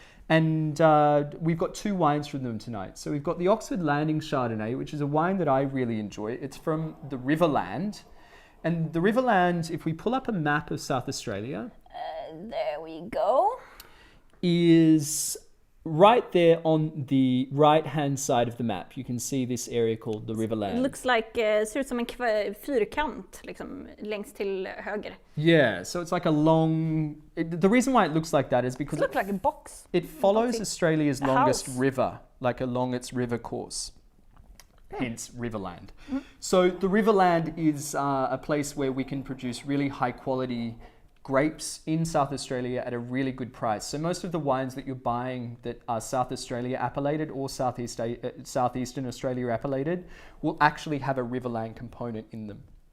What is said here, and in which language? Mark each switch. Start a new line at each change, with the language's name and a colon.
English: And we've got two wines from them tonight. So we've got the Oxford Landing Chardonnay, which is a wine that I really enjoy. It's from the Riverland. And the Riverland, if we pull up a map of South Australia... there we go. ...is... right there on the right-hand side of the map, you can see this area called the Riverland. It looks like,
Swedish: ser ut som en fyrkant liksom, längst till höger.
English: Yeah, so it's like a long... the reason why it looks like that is because... It looks like a box. It follows Australia's longest river, like along its river course. Hence, Riverland. So the Riverland is a place where we can produce really high-quality grapes in South Australia at a really good price. So most of the wines that you're buying that are South Australia appellated or Southeastern Australia appellated will actually have a Riverland component in them.